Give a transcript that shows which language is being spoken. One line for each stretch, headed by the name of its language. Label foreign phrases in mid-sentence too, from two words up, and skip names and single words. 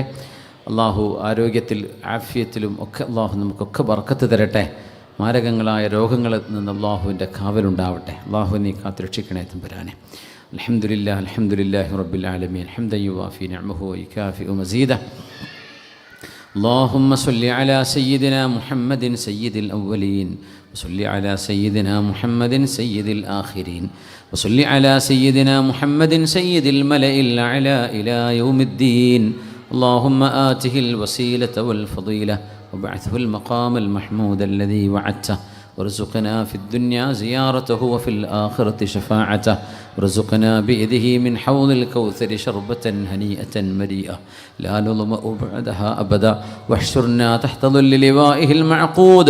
Malayalam: അള്ളാഹു ആരോഗ്യത്തിൽ ആഫിയത്തിലും ഒക്കെ അള്ളാഹു നമുക്കൊക്കെ ബർക്കത്ത് തരട്ടെ. മാരകങ്ങളായ രോഗങ്ങളിൽ നിന്ന് അള്ളാഹുവിൻ്റെ കാവലുണ്ടാവട്ടെ. അള്ളാഹു നീ കാത്തുരക്ഷിക്കണേ തമ്പുരാനെ.
Arabic: الحمد لله الحمد لله رب العالمين حمدا يوافي نعمه ويكافئ مزيده. اللهم صل على سيدنا محمد سيد الأولين وصل على سيدنا محمد سيد الآخرين وصل على سيدنا محمد سيد الملأ الأعلى إلى يوم الدين. اللهم آته الوسيلة والفضيلة وبعثه المقام المحمود الذي وعدته وارزقنا في الدنيا زيارته وفي الآخرة شفاعته وارزقنا بيده من حوض الكوثر شربة هنيئة مريئة لا نظمأ بعدها أبدا واحشرنا تحت ظل لوائه المعقود.